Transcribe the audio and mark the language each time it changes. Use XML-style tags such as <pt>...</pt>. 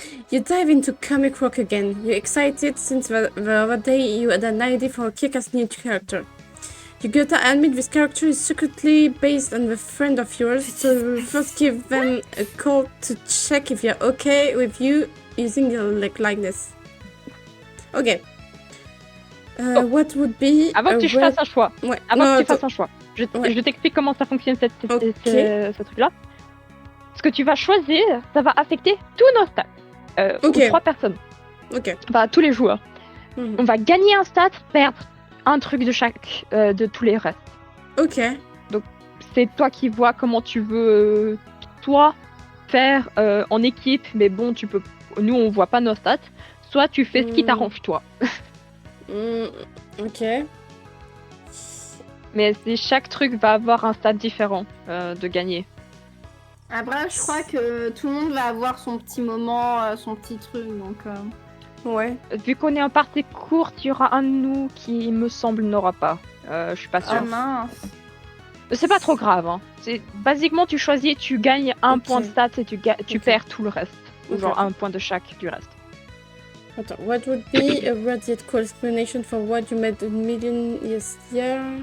<en>You dive into comic rock again. You're excited since the other day you had an idea for a kick-ass new character. You gotta admit this character is secretly based on a friend of yours, so first give them a call to check if you're okay with you using your likeness. Ok. What would be</en> <fr>Avant que tu fasses un choix. Ouais. Avant que tu fasses un choix. Je t'explique comment ça fonctionne ce truc-là. Ce que tu vas choisir, ça va affecter tous nos stats. Aux 3 personnes. Ok. Bah, tous les joueurs. On va gagner un stat, perdre un truc de chaque, de tous les restes. Ok. Donc, c'est toi qui vois comment tu veux, toi, faire en équipe, mais bon, tu peux. Nous, on voit pas nos stats. Soit tu fais ce qui t'arrange, toi. Ok. Mais chaque truc va avoir un stat différent de gagner. Après, je crois que tout le monde va avoir son petit moment, son petit truc, donc... Ouais. Vu qu'on est en partie courte, il y aura un de nous qui, me semble, n'aura pas. Je suis pas sûre. Oh mince. C'est pas trop grave. Hein. Basiquement, tu choisis, tu gagnes un point de stats et tu perds tout le reste. Ou genre un point de chaque du reste.</fr> <en>Attends, what would be a word yet cool explanation for what you made a million years here?</en>